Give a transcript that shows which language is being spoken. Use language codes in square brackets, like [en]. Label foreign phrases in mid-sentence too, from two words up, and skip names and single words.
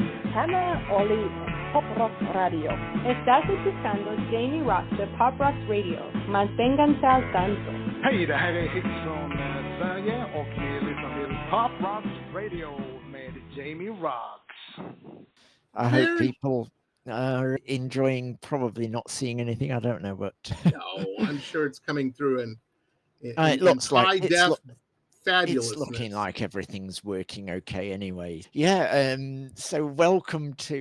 [es] Hannah Oli, Pop Rock Radio. Estás escuchando Jamie Roxx de Pop Rock Radio. Manténganse al tanto. [sv] Hej, det här är Hits från Sverige och ni lyssnar till Pop Rock Radio med Jamie Roxx. [en] I hope people are enjoying, probably not seeing anything, I don't know, but... No, I'm sure it's coming through in it looks like high-def fabulous. It's looking like everything's working okay anyway. Yeah, so welcome to...